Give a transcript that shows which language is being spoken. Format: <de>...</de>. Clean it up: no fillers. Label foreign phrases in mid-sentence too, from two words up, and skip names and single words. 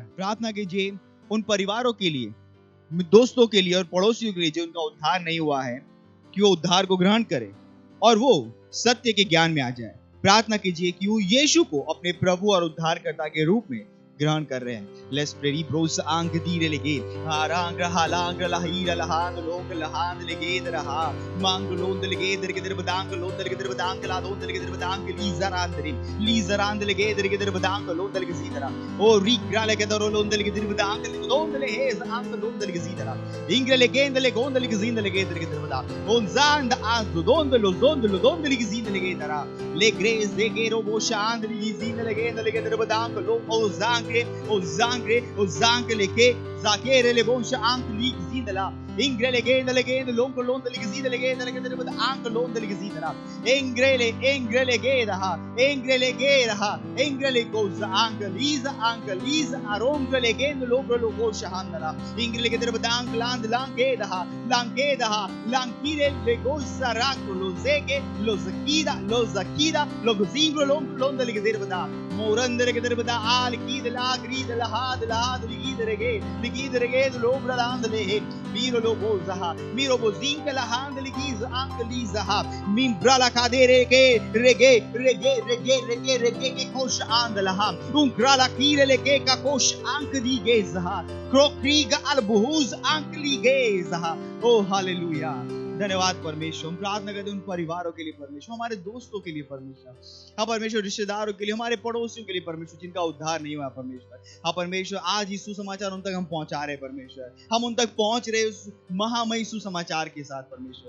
<hi>प्रार्थना कीजिए उन परिवारों के लिए, दोस्तों के लिए और पड़ोसियों के लिए जो उनका उद्धार नहीं हुआ है, कि वो उद्धार को ग्रहण करे और वो सत्य के ज्ञान में आ जाए। प्रार्थना कीजिए कि वो यीशु को अपने प्रभु और उद्धारकर्ता के रूप में ग्रहण कर रहे हैं।</hi> <en>let's pray. ब्रोस आंग दीरे लेगे हारांग हालांग लहीर लहान लोग लहान लेगे दरहा मांग लोंद लेगे दर के दर बदांग लोंद लेगे दर बदांग ला दोंद लेगे दर बदांग लीजरांद लेगे दर के दर बदांग लोंद लेगे सीधरा ओ रीग्रा लेगे दर लोंद लेगे दर बदांग लोंद ले हेज आंग लोंद लेगे सीधरा इंग्रे लेगे ले गोंद लेगे जींद लेगे दर के दर बदांग ओन जांद आंग दोंद लेगे जींद लेगे दरा ले ग्रेस देगे रो शांद लेगे जींद लेगे दर बदांग लो ओ जांग o zanke leke zakere le bon shank lik zidala ingrele gede lonko londe lik zidala gede bad ank londe lik zidala ingrele gede ha ingrele goes ank liza arongele gede lonko lonko shahandala ingrele gede bad ank land langeda ha langkire le goes sarak lo zeke lo zakida lo gozingro londe lik zidala bad morandere gede bad al kidala grid lahad ligidrege lobra landle miro lobo zaha miro bozinga lahand ligiz ankli zaha min brala kadere ke rege ke kosh andlaha un krala kire leke ka kosh ankdi gezaha krokriga albuhuz ankli gezaha oh hallelujah।</en> <hi>धन्यवाद परमेश्वर। हम प्रार्थना करते हैं उन परिवारों के लिए परमेश्वर, हमारे दोस्तों के लिए परमेश्वर, हाँ परमेश्वर, रिश्तेदारों के लिए, हमारे पड़ोसियों के लिए परमेश्वर जिनका उद्धार नहीं हुआ परमेश्वर। हाँ परमेश्वर, आज यीशु समाचार उन तक हम पहुंचा रहे परमेश्वर, हम उन तक पहुंच रहे उस महामयी सुसमाचार के साथ परमेश्वर।</hi>